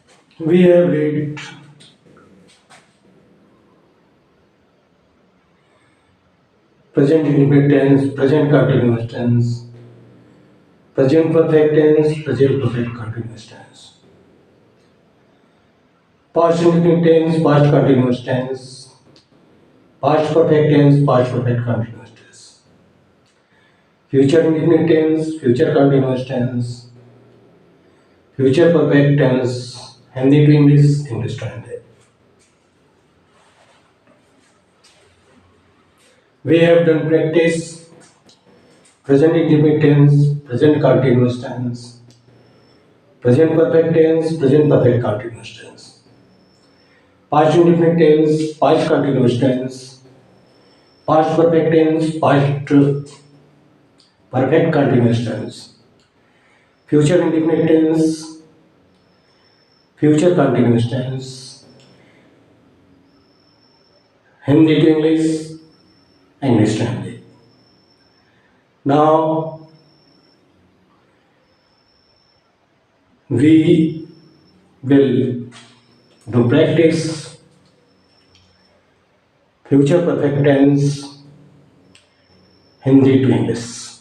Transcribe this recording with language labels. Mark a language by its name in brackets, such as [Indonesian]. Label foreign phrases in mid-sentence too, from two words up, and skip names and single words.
[English] We have read present indefinite tense, present continuous tense, present perfect tense, present perfect continuous tense, past indefinite tense, past continuous tense, past perfect tense, past perfect continuous tense, future indefinite tense, future continuous tense, future perfect tense, Hindi to English, English to Hindi. We have done practice present indefinite tense, present continuous tense, present perfect tense, present perfect continuous tense, past indefinite tense, past continuous tense, past perfect tense, past perfect continuous tense, future indefinite tense, future continuous tense, Hindi to English, English to Hindi. Now we will do practice future perfect tense, Hindi to English.